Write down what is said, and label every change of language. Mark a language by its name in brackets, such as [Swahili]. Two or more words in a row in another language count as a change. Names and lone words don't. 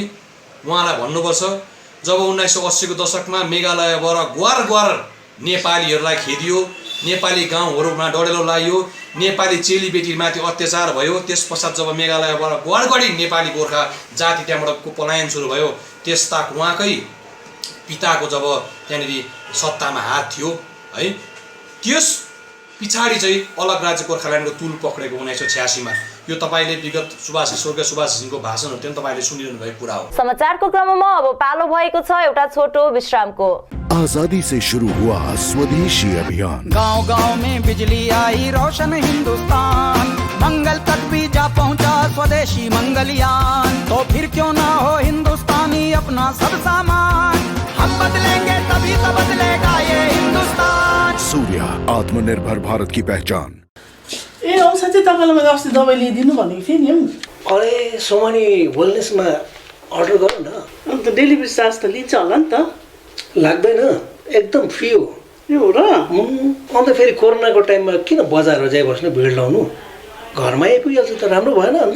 [Nepali] उहाँलाई भन्नुपर्छ, जब 1980 को दशकमा मेघालयबाट ग्वार नेपालीहरूलाई खेदियो, नेपाली गाउँहरूमा डढेलो लाग्यो, नेपाली चेलीबेटीमाथि अत्याचार भयो, त्यस पश्चात जब मेघालयबाट ग्वारगढी नेपाली गोर्खा जाति त्यहाँबाट पलायन सुरु भयो, त्यस्ता उहाँकै पिताको जब त्यहाँनिर सत्तामा हात थियो है, त्यस पछाडि चाहिँ अलग राज्य गोर्खाल्यान्डको तुल पक्रेको 1986 मा। यो तपाईले विगत स्वर्गीय सुभाष घिसिङको भाषणहरू पनि तपाईले सुनिरहनु भएको कुरा हो। समाचारको क्रममा अब पालो भएको छ एउटा छोटो विश्रामको। [Hindi] आजादी से शुरू हुआ स्वदेशी अभियान, गांव-गांव में बिजली आई, रोशन हिंदुस्तान, मंगल तक भी जा पहुंचा स्वदेशी मंगलयान। तो फिर क्यों ना हो हिंदुस्तानी अपना सब सामान, हम बदलेंगे तभी तो बदलेगा ये हिंदुस्तान। सूर्य, आत्मनिर्भर भारत की पहचान। [Nepali] ए औषधि तपाईँलाई मैले अस्ति दबाई ल्याइदिनु भनेको थिएँ नि। अरे सोमानी वेलनेसमा अर्डर गरौँ न। अन्त डेलिभरी चार्ज त लिन्छ होला नि त? लाग्दैन, एकदम फ्री हो। यो हो र? अन्त फेरि कोरोनाको टाइममा किन बजारमा जाइ बस्नु, भिड लाउनु, घरमा आइपुगिहाल्छ त राम्रो भएन अन्त?